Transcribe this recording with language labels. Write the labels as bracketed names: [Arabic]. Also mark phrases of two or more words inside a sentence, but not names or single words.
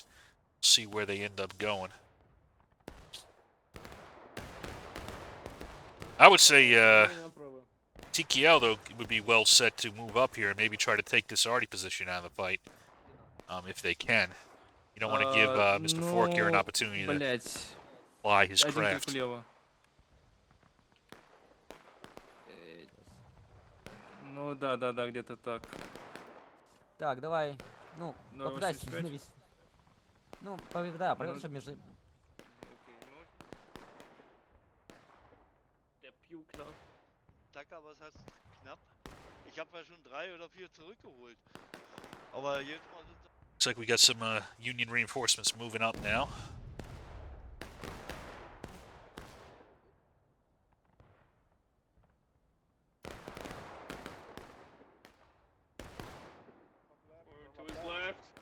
[English] See where they end up going. I would say TKL, though, would be well set to move up here and maybe try to take this Artie position out of the fight, if they can. You don't want to give Mr. Fork here an opportunity to fly his craft. [Russian] Ну да, где-то так. Так, давай. Ну, попытайся навести. Ну, да, проверь, что между... [German] Der Pukler. Danke, aber es heißt knapp. Ich habe ja schon 3 oder 4 zurückgeholt. Aber jedes Mal sind [English] Looks like we got some Union reinforcements moving up now. to his left.